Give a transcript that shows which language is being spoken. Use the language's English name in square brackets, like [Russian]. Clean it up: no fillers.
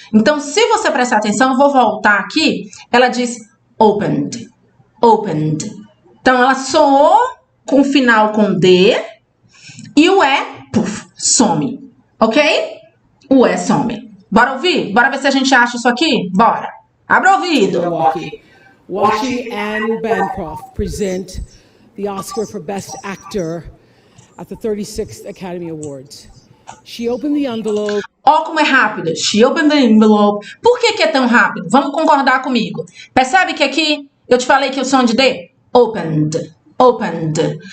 [Portuguese] Então, se você prestar atenção, eu vou voltar aqui. Ela diz opened, opened. Então, ela soou com o final com D e o E, puf, some. Ok? O E some. Bora ouvir? Bora ver se a gente acha isso aqui? Bora. Abra o ouvido. [English] Watching Anne Bancroft present the Oscar for Best Actor at the 36th Academy Awards. She opened the envelope. [Portuguese] Ó como é rápido. [English] She opened the envelope. [Portuguese] Por que é tão rápido? Vamos concordar comigo. Percebe que aqui eu te falei que o som de D? Opened. Opened.